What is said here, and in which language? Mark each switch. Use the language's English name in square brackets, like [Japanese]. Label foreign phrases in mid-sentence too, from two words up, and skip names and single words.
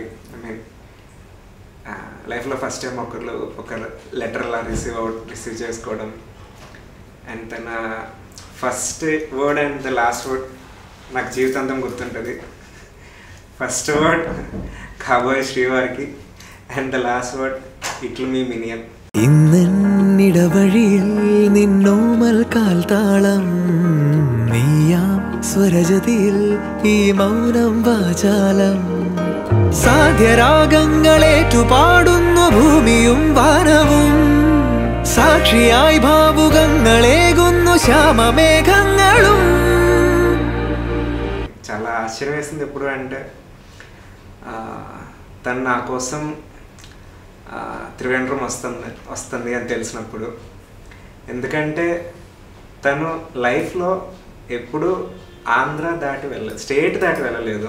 [English] I mean [Telugu] లైఫ్లో [English] first time [Telugu] ఒక లెటర్ అలా రిసీవ్ చేసుకోవడం. అండ్ తన [English] first word and the last word [Telugu] నాకు జీవితాంతం గుర్తుంటుంది. [English] first word [Telugu] కాబోయే శ్రీవారికి [English] and the last word [Telugu] ఇట్లు మీ మినియన్. [Malayalam] ഇന്നിടവഴിയിൽ നിന്നോമൽ കാൽത്താളം സ്വരജതിയിൽ ഈ മൗനം വാചാലം സാധ്യരാഗങ്ങളേറ്റു പാടുന്നു ഭൂമിയും വാനവും സാക്ഷിയായി ഭാവുകങ്ങളേകുന്നു ശ്യാമമേഘങ്ങളും. [Telugu] చాలా ఆశ్చర్యం వేసింది ఎప్పుడు అంటే తను నా కోసం త్రివేంద్రం వస్తుంది అని తెలిసినప్పుడు. ఎందుకంటే తను లైఫ్లో ఎప్పుడు ఆంధ్ర దాటి వెళ్ళలేదు, స్టేట్ దాటి వెళ్ళలేదు.